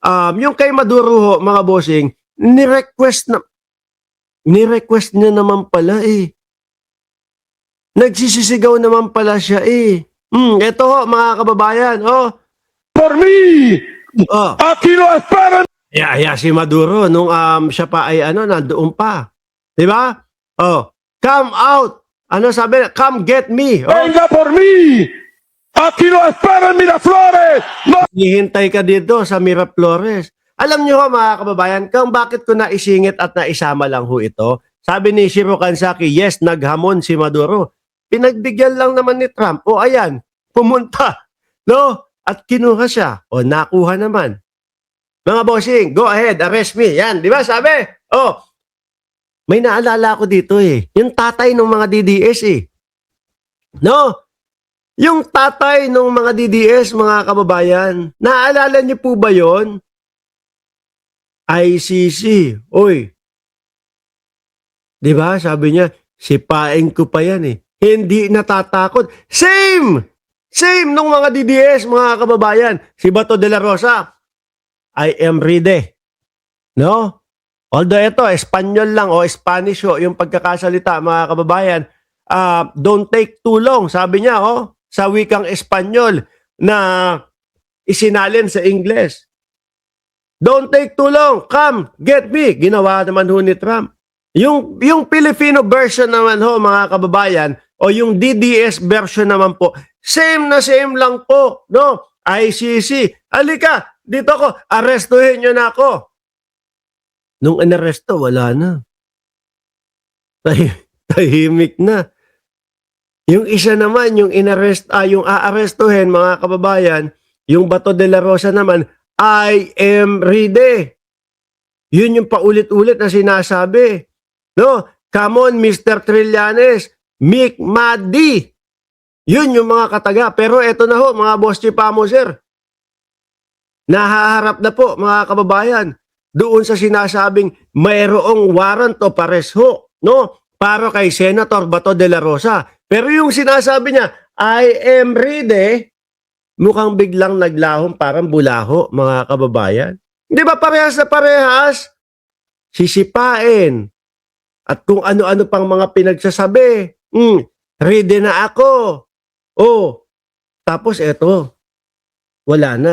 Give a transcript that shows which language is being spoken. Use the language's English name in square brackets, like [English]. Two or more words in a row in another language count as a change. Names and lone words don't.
[Filipino] yung kay Maduro ho, mga bossing, ni-request niya naman pala eh. Nagsisisigaw naman pala siya eh. Ito ho, mga kababayan, oh. [Spanish] Por mí, Oh. aquí lo esperan. [Filipino] Yeah, si Maduro nung siya pa ay nandoon pa. 'Di ba? [English] Oh, come out. [Filipino] Ano sabi? [English] Come get me. Oh, [Spanish] Venga por mí, aquí lo esperan Miraflores. [Filipino] No. hihintay ka dito sa Miraflores. Alam niyo ho, mga kababayan, kung bakit ko naisingit at naisama lang ho ito. Sabi ni Shiro Kansaki, yes, naghamon si Maduro. Pinagbigyan lang naman ni Trump. O ayan, pumunta. No? At kinuha siya. O nakuha naman. Mga bossing, [English] go ahead, arrest me. [Filipino] Yan, di ba sabi? Oh, may naalala ko dito eh. Yung tatay ng mga DDS eh. No? Yung tatay ng mga DDS, mga kababayan, naalala niyo po ba yon? ICC. Oy. Di ba? Sabi niya, sipain ko pa yan eh. Hindi natatakot. Same! Same nung mga DDS, mga kababayan. Si Bato de la Rosa, [English] I am ready. [Filipino] No? Although ito, Espanyol lang o Spanish o yung pagkakasalita, mga kababayan, [English] don't take too long, [Filipino] sabi niya, sa wikang Espanyol na isinalin sa Ingles. [English] Don't take too long, come, get me. [Filipino] Ginawa naman ho ni Trump. Yung Filipino version naman ho, mga kababayan, o yung DDS version naman po, same na same lang po, no? ICC, alika, dito ko, arestuhin nyo na ako. Nung inaresto, wala na. Tahimik na. Yung isa naman, yung yung aarestuhin, mga kababayan, yung Bato de la Rosa naman, [English] I am ready. [Filipino] Yun yung paulit-ulit na sinasabi. [English] No? Come on, Mr. Trillanes. Mick Maddi. [Filipino] Yun yung mga kataga. Pero eto na ho, mga boss chipamo, sir. Nahaharap na po, mga kababayan, doon sa sinasabing mayroong [English] warrant of arrest [Filipino] ho, no? Para kay Senator Bato de la Rosa. Pero yung sinasabi niya, [English] I am ready, [Filipino] mukhang biglang naglahom parang bulaho, mga kababayan. Di ba parehas na parehas? Sisipain. At kung ano-ano pang mga pinagsasabi. Ready na ako. Oh, tapos eto, wala na.